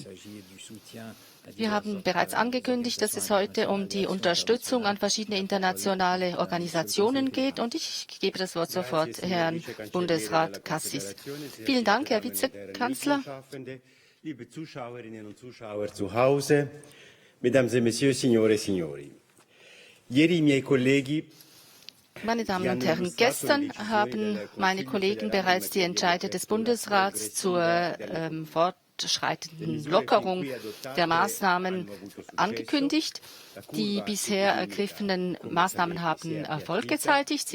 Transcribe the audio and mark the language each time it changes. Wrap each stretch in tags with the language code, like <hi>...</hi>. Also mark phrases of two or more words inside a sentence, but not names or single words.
<de>Wir haben bereits angekündigt, dass es heute um die Unterstützung an verschiedene internationale Organisationen geht. Und ich gebe das Wort sofort Herrn Bundesrat Cassis. Vielen Dank, Herr Vizekanzler. Liebe Zuschauerinnen und Zuschauer zu Hause,</de> <fr>Mesdames et Messieurs,</fr> <it>Signore e Signori. Ieri i miei colleghi.</it> <de>Meine Damen und Herren, gestern haben meine Kollegen bereits die Entscheide des Bundesrats zur fortschreitenden Lockerung der Maßnahmen angekündigt. Die bisher ergriffenen Maßnahmen haben Erfolg gezeitigt.</de>